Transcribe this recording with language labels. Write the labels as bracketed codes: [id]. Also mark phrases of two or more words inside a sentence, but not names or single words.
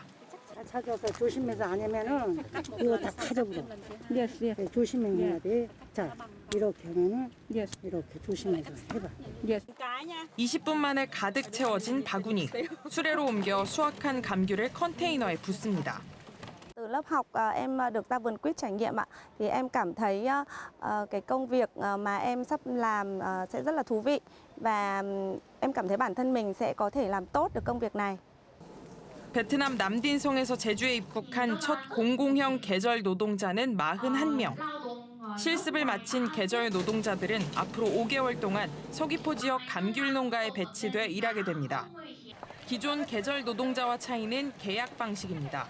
[ko] 찾아서 조심해서 안 하면은 이거 다 가져버려. 조심해야 돼. 자, 이렇게 하면은 이렇게 조심해서 해봐. 20분 만에 가득 채워진 바구니. 수레로 옮겨 수확한 감귤을 컨테이너에 붓습니다. [vi] Từ lớp học em được ra vườn quýt trải nghiệm ạ. Thì em cảm thấy cái công việc mà em sắp làm sẽ rất là thú vị và em cảm thấy bản thân mình sẽ có thể làm tốt được công việc này. [ko] 베트남 남딘송에서 제주에 입국한 첫 공공형 계절 노동자는 41명. 실습을 마친 계절 노동자들은 앞으로 5개월 동안 서귀포 지역 감귤 농가에 배치돼 일하게 됩니다. 기존 계절 노동자와 차이는 계약 방식입니다.